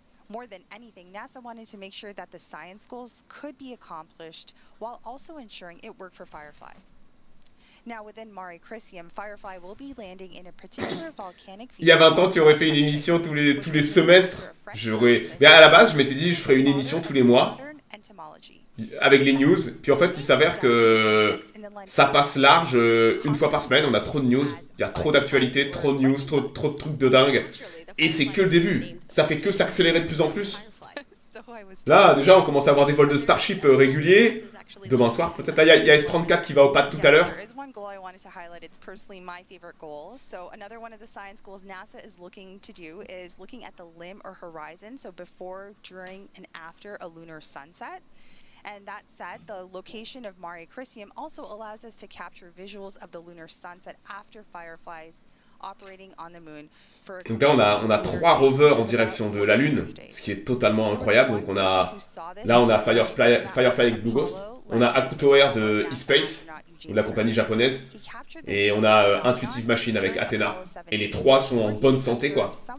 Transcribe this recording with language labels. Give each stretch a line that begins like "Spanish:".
English: More than anything, NASA wanted to make sure that the science goals could be accomplished while also ensuring it worked for Firefly. Now, within Mare Crisium, Firefly will be landing in a particular volcanic.
French: Il y a 20 ans, tu aurais fait une émission tous les semestres. Mais à la base, je m'étais dit, je ferais une émission tous les mois avec les news. Puis en fait, il s'avère que ça passe large une fois par semaine. On a trop de news. Il y a trop d'actualités, trop de news, trop de trucs de dingue. Et c'est que le début. Ça fait que s'accélérer de plus en plus. Là, déjà, on commence à avoir des vols de Starship réguliers. Demain soir, peut-être. Là, il y a S34 qui va au pad tout à l'heure.
English: It's personally my favorite goal. So another one of the science goals NASA is looking to do is looking at the limb or horizon, so before, during, and after a lunar sunset. And that said, the location of Mare Crisium also allows us to capture visuals of the lunar sunset after Firefly's operating on the moon.
French: Donc là, on a 3 rovers en direction de la Lune, ce qui est totalement incroyable. Donc on a Firefly avec Blue Ghost, on a Hakuto Air de eSpace, de la compagnie japonaise, et on a Intuitive Machine avec Athena. Et les 3 sont en bonne santé, quoi.